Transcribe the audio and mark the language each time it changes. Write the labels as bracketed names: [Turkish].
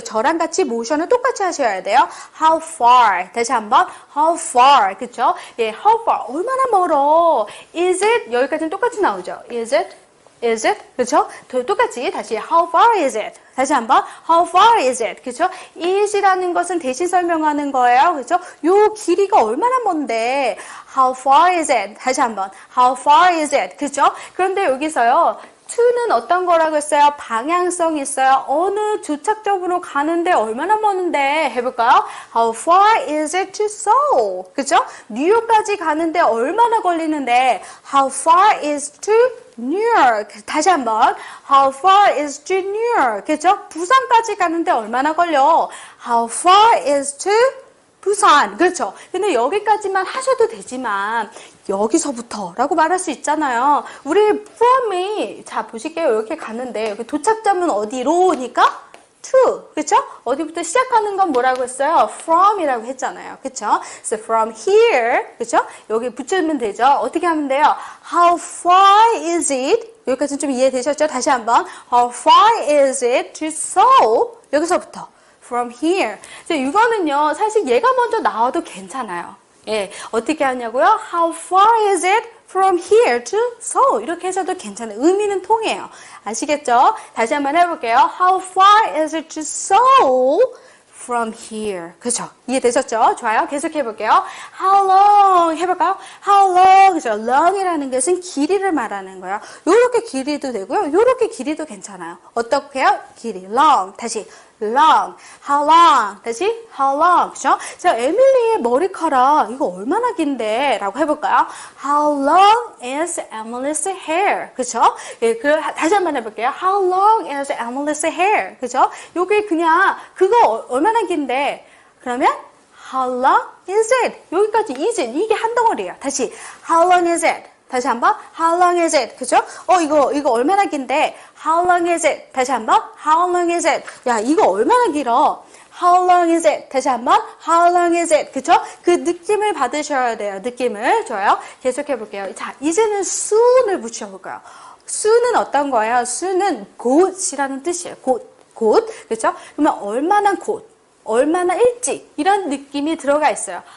[Korean] 저랑 같이 모션을 똑같이 하셔야 돼요. [English] How far? [Korean] 다시 한번. [English] How far? [Korean] 그죠? 예, [English] how far? [Korean] 얼마나 멀어? [English] Is it? [Korean] 여기까지는 똑같이 나오죠. [English] Is it? Is it? [Korean] 그렇죠? 똑같이 다시 [English] How far is it? [Korean] 다시 한번 [English] How far is it? [Korean] 그렇죠? is이라는 것은 대신 설명하는 거예요. 그렇죠? 요 길이가 얼마나 먼데 [English] How far is it? [Korean] 다시 한번 [English] How far is it? [Korean] 그렇죠? 그런데 여기서요. to는 어떤 거라고 했어요? 방향성이 있어요. 어느 도착점으로 가는데 얼마나 먼데 해볼까요? [English] How far is it to Seoul? [Korean] 그죠? 뉴욕까지 가는데 얼마나 걸리는데 [English] How far is to New York? [Korean] 다시 한번 [English] How far is to New York? [Korean] 그죠? 부산까지 가는데 얼마나 걸려? [English] How far is to 부산. [Korean] 그렇죠? 근데 여기까지만 하셔도 되지만 여기서부터 라고 말할 수 있잖아요. 우리 from이 자 보실게요. 이렇게 가는데 여기 도착점은 어디로니까 to. 그렇죠? 어디부터 시작하는 건 뭐라고 했어요? from이라고 했잖아요. 그렇죠? [English] So from here. [Korean] 그렇죠? 여기 붙이면 되죠. 어떻게 하면 돼요? [English] How far is it? [Korean] 여기까지 좀 이해되셨죠? 다시 한번. [English] How far is it to Seoul? [Korean] 여기서부터. [English] From here. [Korean] 이거는요, 사실 얘가 먼저 나와도 괜찮아요. 예, 어떻게 하냐고요? [English] How far is it from here to Seoul? [Korean] 이렇게 해서도 괜찮아요. 의미는 통해요. 아시겠죠? 다시 한번 해볼게요. [English] How far is it to Seoul from here? [Korean] 그죠? 이해되셨죠? 좋아요. 계속 해볼게요. [English] How long? [Korean] 해볼까요? How long? 그죠? long이라는 것은 길이를 말하는 거예요. 요렇게 길이도 되고요. 요렇게 길이도 괜찮아요. 어떻게 해요? 길이. long. 다시. long. How long? 다시 [English] how long. [Korean] 그죠? 자, 에밀리의 머리카락 이거 얼마나 긴데? 라고 해볼까요? [English] How long is Emily's hair? [Korean] 그죠? 예, 다시 한번 해볼게요. [English] How long is Emily's hair? [Korean] 그죠? 요게 그냥 그거 얼마나 긴데? 그러면 [English] How long is it? [Korean] 여기까지 is it. 이게 한 덩어리예요. 다시 [English] How long is it? [Korean] 다시 한번 [English] How long is it? [Korean] 그죠? 이거 얼마나 긴데? [English] How long is it? [Korean] 다시 한번 [English] How long is it? [Korean] 야, 이거 얼마나 길어? [English] How long is it? [Korean] 다시 한번 [English] How long is it? [Korean] 그죠? 그 느낌을 받으셔야 돼요. 느낌을. 좋아요. 계속해 볼게요. 자, 이제는 soon을 붙여볼까요? soon은 어떤 거예요? soon은 곧이라는 뜻이에요. 곧. 그죠? 그러면 얼마나 곧? 얼마나 일찍 이런 느낌이 들어가 있어요.